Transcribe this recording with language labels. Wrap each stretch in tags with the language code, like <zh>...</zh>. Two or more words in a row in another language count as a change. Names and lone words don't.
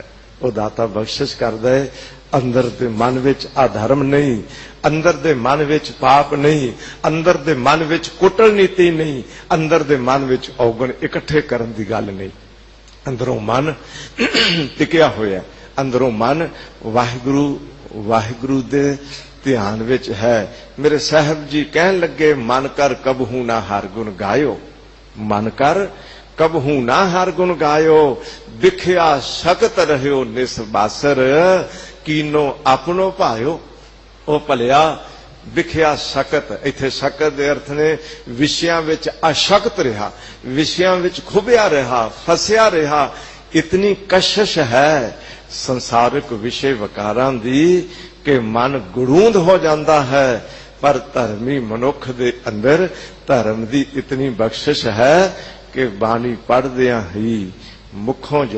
<pa>ਉਹ ਦਾਤਾ ਬਖ਼ਸ਼ਿਸ਼ ਕਰ ਦੇ, ਅੰਦਰ ਦੇ ਮਨ ਵਿਚ ਅਧਰਮ ਨਹੀਂ, ਅੰਦਰ ਦੇ ਮਨ ਵਿਚ ਪਾਪ ਨਹੀਂ, ਅੰਦਰ ਦੇ ਮਨ ਵਿਚ ਕੁਟਲ ਨੀਤੀ ਨਹੀਂ, ਅੰਦਰ ਦੇ ਮਨ ਵਿਚ ਔਗਣ ਇਕੱਠੇ ਕਰਨ ਦੀ ਗੱਲ ਨਹੀਂ। ਅੰਦਰੋਂ ਮਨ ਟਿਕਿਆ ਹੋਇਆ, ਅੰਦਰੋਂ ਮਨ ਵਾਹਿਗੁਰੂ ਵਾਹਿਗੁਰੂ ਦੇ ਧਿਆਨ ਵਿਚ ਹੈ। ਮੇਰੇ ਸਾਹਿਬ ਜੀ ਕਹਿਣ ਲੱਗੇ,</pa> <bra>मन कर कबहू ना हर गुण गायो, मन कर कबहू ना हर गुण गायो, दिखिया सकत रहियो निसबासर, कीनो अपनो भायो।</bra> <pa>ਓ ਭਲਿਆ</pa> <bra>विखिया सकत,</bra> <pa>ਇੱਥੇ ਸਕਤ ਦੇ ਅਰਥ ਨੇ ਵਿਸ਼ਿਆਂ ਵਿਚ ਅਸ਼ਕਤ ਰਿਹਾ, ਵਿਸ਼ਿਆਂ ਵਿਚ ਖੁਬਿਆ ਰਿਹਾ, ਫਸਿਆ ਰਿਹਾ। ਇਤਨੀ ਕਸ਼ਿਸ਼ ਹੈ ਸੰਸਾਰਿਕ ਵਿਸ਼ੇ ਵਿਕਾਰਾਂ ਦੀ ਕਿ ਮਨ ਗੜੂੰਦ ਹੋ ਜਾਤਾ ਹੈ, ਪਰ ਧਰਮੀ ਮਨੁੱਖ ਦੇ ਅੰਦਰ ਧਰਮ ਦੀ ਇਤਨੀ ਬਖ਼ਸ਼ਿਸ਼ ਹੈ ਕਿ ਬਾਣੀ ਪੜ੍ਹਦਿਆਂ ਹੀ ਮੁਖੋਂ ਜਦ</pa>